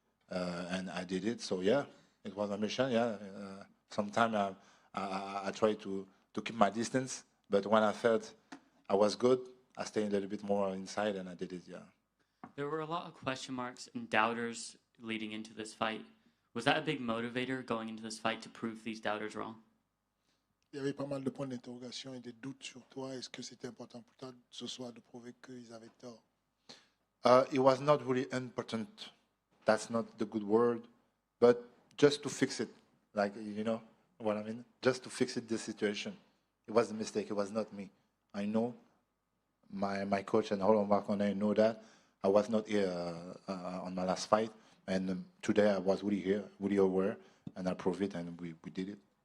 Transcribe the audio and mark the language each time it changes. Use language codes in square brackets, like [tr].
[en] And I did it, so yeah, it was a mission, yeah. Sometimes I try to keep my distance, but when I felt I was good, I stayed a little bit more inside, and I did it, yeah. There were a lot of question marks and doubters leading into this fight. Was that a big motivator going into this fight to prove these doubters wrong? [fr] Il y avait pas mal de points d'interrogation et des doutes sur toi. Est-ce que c'était important pour toi ce soir de prouver qu'ils avaient tort? [en] It was not really important. That's not the good word, but just to fix it, like you know what I mean. Just to fix it, the situation. It was a mistake. It was not me. I know my coach and Roland Marconnet know that I was not here on my last fight, and today I was really here, really aware, and I proved it, and we did it.